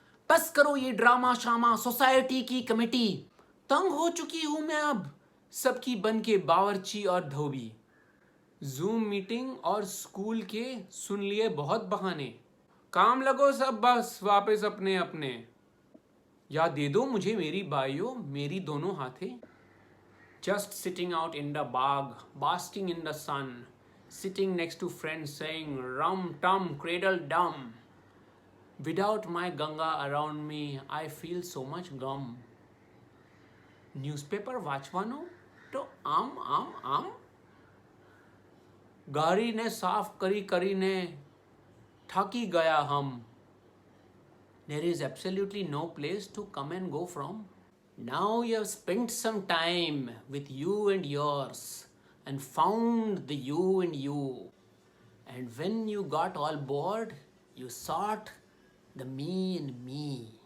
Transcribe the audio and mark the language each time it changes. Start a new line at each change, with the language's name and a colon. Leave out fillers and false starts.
Hindi: बस करो ये ड्रामा शामा, सोसाइटी की कमेटी. तंग हो चुकी हूं मैं अब सबकी बन के बावर्ची और धोबी. जूम मीटिंग और स्कूल के सुन लिए बहुत बहाने. काम लगो सब बस वापस अपने अपने. या दे दो मुझे मेरी बाइयों, मेरी दोनों हाथें.
English: Just sitting out in the bog, basking in the sun, sitting next to friends saying rum tum cradle dum. Without my Ganga around me, I feel so much glum.
Gujarati: Newspaper વાંચવાનો તો આમ આમ આમ. गाड़ी ने साफ करी ने थकी गया हम.
English: There is absolutely no place to come and go from. Now you have spent some time with you and yours and found the you in you. And when you got all bored, you sought the me in me.